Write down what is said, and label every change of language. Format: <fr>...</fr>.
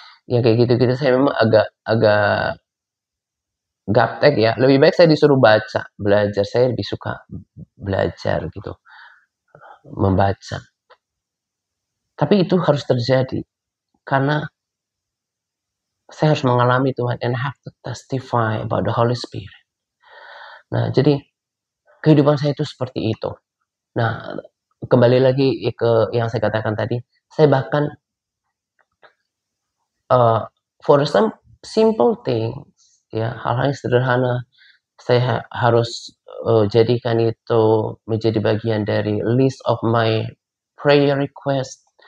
<id>Ya kayak gitu-gitu saya memang agak gaptek ya. Lebih baik saya disuruh belajar. Saya lebih suka belajar gitu. Membaca. Tapi itu harus terjadi. Karena saya harus mengalami Tuhan.</id> <en>And I have to testify about the Holy Spirit.</en> <id>Nah, jadi kehidupan saya itu seperti itu. Nah, kembali lagi ke yang saya katakan tadi. Saya bahkan</id> <en>for some simple things,</en> <id>ya, hal-hal yang sederhana, saya harus jadikan itu menjadi bagian dari</id> <en>list of my prayer request.</en>